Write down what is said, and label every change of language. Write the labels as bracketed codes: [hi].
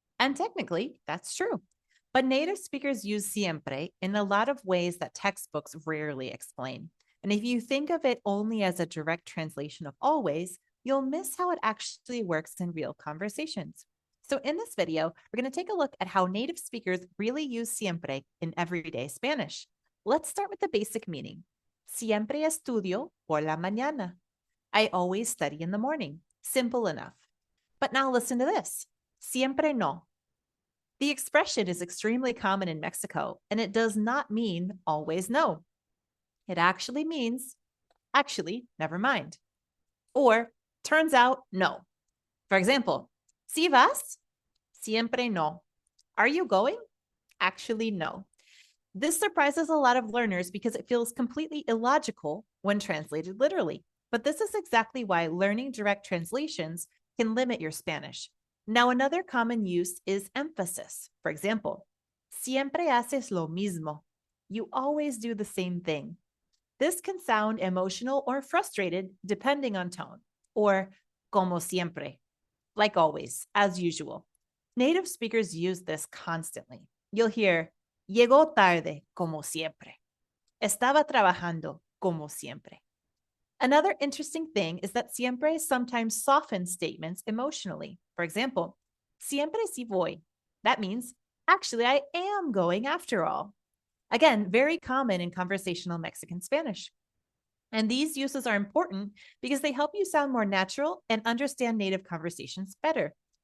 [en] And technically, that's true. But native speakers use siempre in a lot of ways that textbooks rarely explain. And if you think of it only as a direct translation of always, you'll miss how it actually works in real conversations. So, in this video, we're going to take a look at how native speakers really use siempre in everyday Spanish. Let's start with the basic meaning. [es] Siempre estudio por la mañana. [en] I always study in the morning. Simple enough. But now listen to this. [es] Siempre no. [en] The expression is extremely common in Mexico, and it does not mean always no. It actually means, actually, never mind. Or, turns out, no. For example, [es] si vas? Siempre no. [en] Are you going? Actually, no. This surprises a lot of learners because it feels completely illogical when translated literally. But this is exactly why learning direct translations can limit your Spanish. Now, another common use is emphasis. For example, [es] siempre haces lo mismo. [en] You always do the same thing. This can sound emotional or frustrated depending on tone, or [es] como siempre, [en] like always, as usual. Native speakers use this constantly. You'll hear, [es] llegó tarde, como siempre. Estaba trabajando, como siempre. [en] Another interesting thing is that siempre sometimes softens statements emotionally. For example, [es] siempre si voy. [en] That means, actually, I am going after all. Again, very common in conversational Mexican Spanish. And these uses are important because they help you sound more natural and understand native conversations better.